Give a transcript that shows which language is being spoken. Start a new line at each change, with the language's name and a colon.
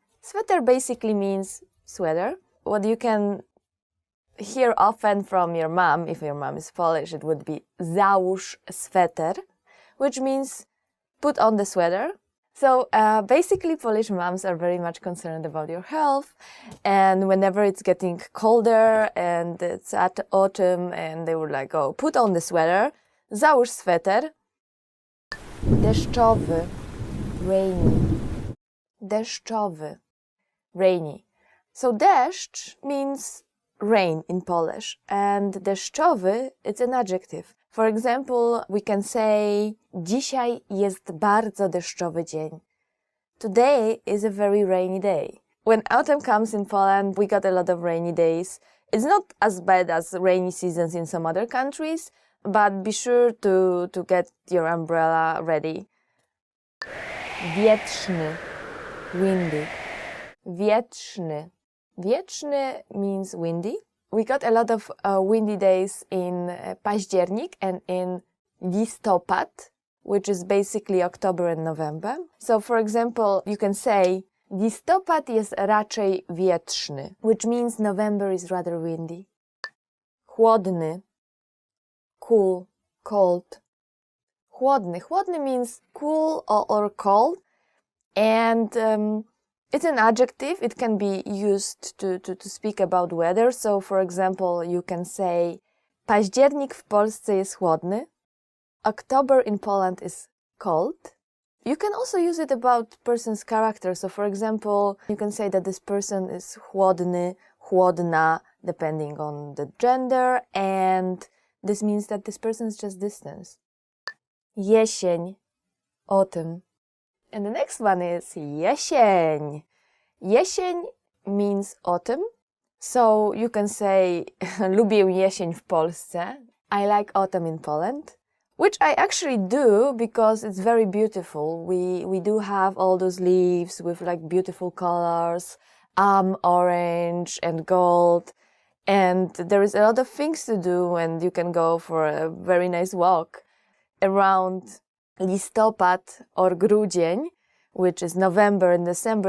English: Sweater basically means sweater. What you can hear often from your mom, if your mom is Polish, it would be
Polish: załóż sweter,
English: which means put on the sweater. So basically Polish moms are very much concerned about your health, and whenever it's getting colder and it's at autumn and they would like, oh, put on the sweater,
Polish: załóż sweter. Deszczowy, rainy, deszczowy.
English: rainy. So deszcz means rain in Polish, and deszczowy, it's an adjective. For example, we can say
Polish: dzisiaj jest bardzo deszczowy dzień.
English: Today is a very rainy day. When autumn comes in Poland, we got a lot of rainy days. It's not as bad as rainy seasons in some other countries, but be sure to get your umbrella ready.
Polish: Wietrzny, windy. Wietrzny.
English: Wietrzny means windy. We got a lot of windy days in październik and in listopad, which is basically October and November. So for example, you can say
Polish: listopad jest raczej wietrzny,
English: which means November is rather windy. Chłodny, cool, cold. Chłodny. Chłodny means cool or cold, and it's an adjective. It can be used to speak about weather. So for example, you can say
Polish: październik w Polsce jest chłodny.
English: October in Poland is cold. You can also use it about person's character. So for example, you can say that this person is chłodny, chłodna, depending on the gender, and this means that this person is just distance. Jesień, autumn. And the next one is jesień. Jesień means autumn. So you can say
Polish: lubię jesień w Polsce.
English: I like autumn in Poland. Which I actually do because it's very beautiful. We do have all those leaves with like beautiful colors, orange and gold. And there is a lot of things to do, and you can go for a very nice walk around listopad or grudzień, which is November and December.